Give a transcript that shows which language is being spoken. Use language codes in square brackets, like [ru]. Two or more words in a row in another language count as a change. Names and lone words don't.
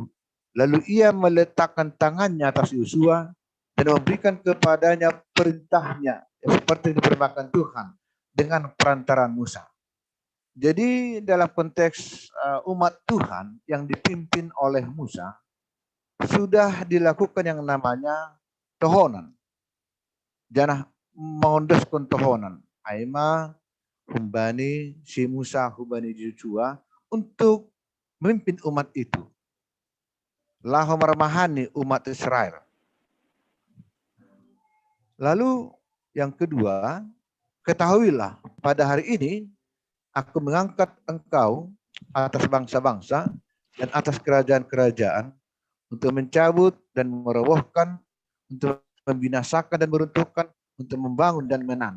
[id] Lalu ia meletakkan tangannya atas Yosua dan memberikan kepadanya perintahnya seperti diperintahkan Tuhan dengan perantaran Musa. Jadi dalam konteks umat Tuhan yang dipimpin oleh Musa, sudah dilakukan yang namanya tohonan. [bts] Janah mengondoskan tohonan. Aima humbani si Musa humbani Yosua [id] untuk memimpin umat itu. [bts] Lahu meramahani umat Israel. [id] Lalu yang kedua, ketahuilah pada hari ini aku mengangkat engkau atas bangsa-bangsa dan atas kerajaan-kerajaan untuk mencabut dan merobohkan, untuk membinasakan dan meruntuhkan, untuk membangun dan menanam.